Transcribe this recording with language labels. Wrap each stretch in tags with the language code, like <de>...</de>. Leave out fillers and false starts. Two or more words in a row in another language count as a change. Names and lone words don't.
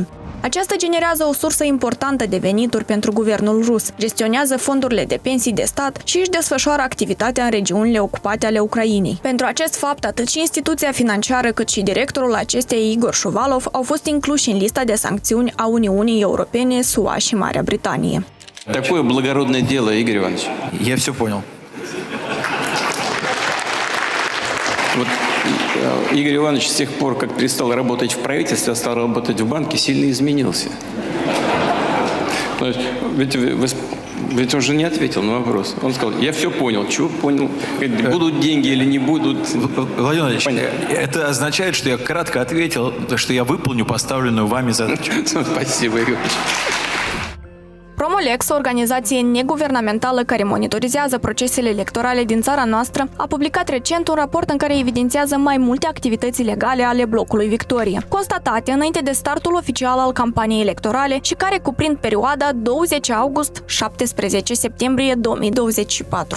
<ro>Aceasta generează o sursă importantă de venituri pentru guvernul rus, gestionează fondurile de pensii de stat și își desfășoară activitatea în regiunile ocupate ale Ucrainei. Pentru acest fapt, atât și instituția financiară cât și directorul acesteia, Igor Shuvalov, au fost incluși în lista de sancțiuni a Uniunii Europene, SUA și Marea Britanie.</ro> <ru>Такое благородное дело, Игорь Иванович. Я все понял. Вот Игорь Иванович с тех пор, как перестал работать в правительстве, а стал работать в банке, сильно изменился. Ведь он же не ответил на вопрос. Он сказал, я все понял. Чего понял? Будут деньги или не будут? Владимир Владимирович, это означает, что я кратко ответил, что я выполню поставленную вами задачу. Спасибо, Игорь Иванович.</ru> <ro>Colex, o organizație neguvernamentală care monitorizează procesele electorale din țara noastră, a publicat recent un raport în care evidențiază mai multe activități ilegale ale blocului Victoria, constatate înainte de startul oficial al campaniei electorale și care cuprind perioada 20 august-17 septembrie 2024.</ro>